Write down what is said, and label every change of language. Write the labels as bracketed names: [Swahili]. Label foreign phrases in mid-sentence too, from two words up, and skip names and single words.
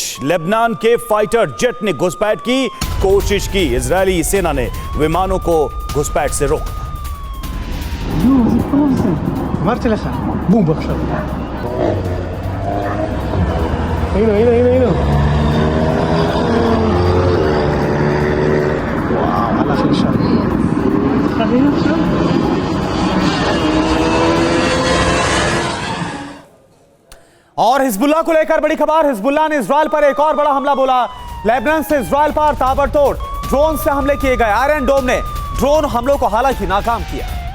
[Hindi] लेबनान के [English] fighter jet [Hindi] ने घुसपैठ की कोशिश की। इजरायली सेना ने विमानों को घुसपैठ से रोका। [Hebrew] אמרתי לך, בום עכשיו. הנה. וואו, הלך לשם. חדינה עכשיו? [Hindi] और हिजबुल्लाह को लेकर बड़ी खबर। हिजबुल्लाह ने इजराइल पर एक और बड़ा हमला बोला। लेबनान से इजराइल पर ताबड़तोड़ ड्रोन से हमले किए गए। आयरन डोम ने ड्रोन हमलों को हालांकि नाकाम किया।